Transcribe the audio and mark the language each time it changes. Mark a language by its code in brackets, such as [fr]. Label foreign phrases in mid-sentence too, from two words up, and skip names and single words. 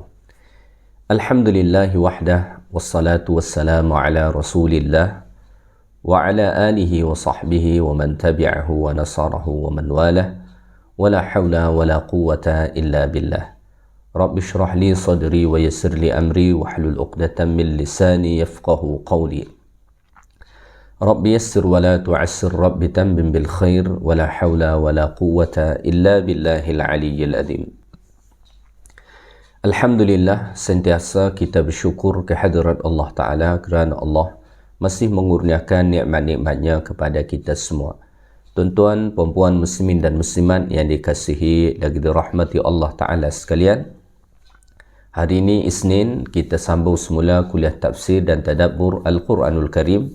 [ar] الحمد لله وحده والصلاة والسلام على رسول الله وعلى آله وصحبه ومن تبعه ونصره ومن والاه ولا حول ولا قوة إلا بالله. رب اشرح لي صدري ويسر لي أمري واحلل عقدة من لساني يفقهوا قولي. رب يسر ولا تعسر رب تمم بالخير ولا حول ولا قوة إلا بالله العلي العظيم. Alhamdulillah, [ms] sentiasa kita bersyukur kehadirat Allah Ta'ala kerana Allah masih mengurniakan nikmat-nikmatnya kepada kita semua. Tuan-tuan, puan-puan muslimin dan muslimat yang dikasihi lagi dirahmati Allah Ta'ala sekalian, hari ini Isnin, kita sambung semula kuliah tafsir dan tadabbur Al-Quranul Karim.